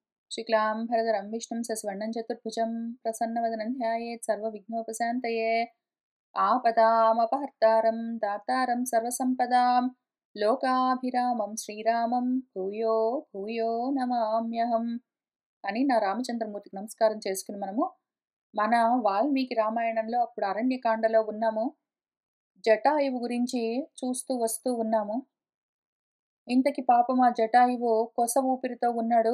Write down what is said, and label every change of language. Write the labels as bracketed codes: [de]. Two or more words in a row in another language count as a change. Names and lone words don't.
[sa] शुक्लाम्भरधरं विष्णुं सस्वर्णं चतुर्भुजं प्रसन्नवदनं ध्यायेत् सर्वविघ्नोपशान्तये आपदामपहर्तारं दातारं सर्वसम्पदां लोकाभिरामं श्रीरामं భూయో భూయో నమామ్యహం [te] అని నా రామచంద్రమూర్తికి నమస్కారం చేసుకుని మన వాల్మీకి రామాయణంలో అప్పుడు అరణ్యకాండలో ఉన్నాము. జటాయువు గురించి చూస్తూ వస్తూ ఉన్నాము. ఇంతకి పాపం ఆ జటాయువు కొస ఊపిరితో ఉన్నాడు.